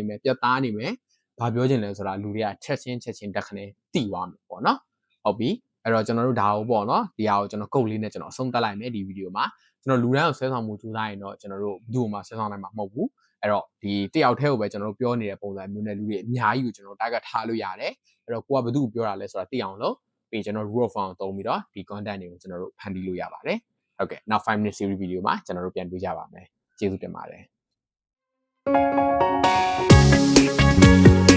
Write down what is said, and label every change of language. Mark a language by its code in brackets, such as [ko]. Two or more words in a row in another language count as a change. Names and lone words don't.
[my] မယ်ပြတ်သားနေမယ်ဘာပြောချင်လဲဆိုတာလူတွေကချက်ချင်းတက်ခနဲ့သိသွားမယ်ပေါ့နော်ဟုတ်ပြီအဲ့တော့ကျွန်တော်တို့ဒါကို ပေါ့နော်ဒီဟာကိုကျွန်တော်ကုတ်လေးနဲ့ကျွန်တော်အဆုံးသတ်လိုက်မယ်ဒီဗီဒီယိုမှာကျွန်တော်လူတိုင်းကိုဆွဲဆောင်မှုကြိုးစားရင်တော့ကျွန်တော်တို့ဘယ်သူ့မှာဆွဲဆောင်နိုင်မှာမဟုတ်ဘူးအဲ့တော့ဒီတယောက်တည်းကိုပဲကျွန်တော်တို့ပြောနေတဲ့ပုံစံမျိုးနဲ့လူတွေအများကြီးကိုကျွန်တော်တို့ target ထားလို့ရတယ်အဲ့တော့ကိုကဘယ်သူ့ကိုပြောတာလဲဆိုတာသိအောင်လို့ပြီးကျွန်တော် [en] rule of thumb [my] ကိုသုံးပြီးတော့ဒီ content တွေကိုကျွန်တော်တို့ဖန်တီးလို့ရပါတယ်ဟုတ်ကဲ့နောက် [en] 5 minute series video [my] မှာကျွန်တော်တို့ပြန်တွေ့ကြပါမယ်ကျေးဇူးတင်ပါတယ်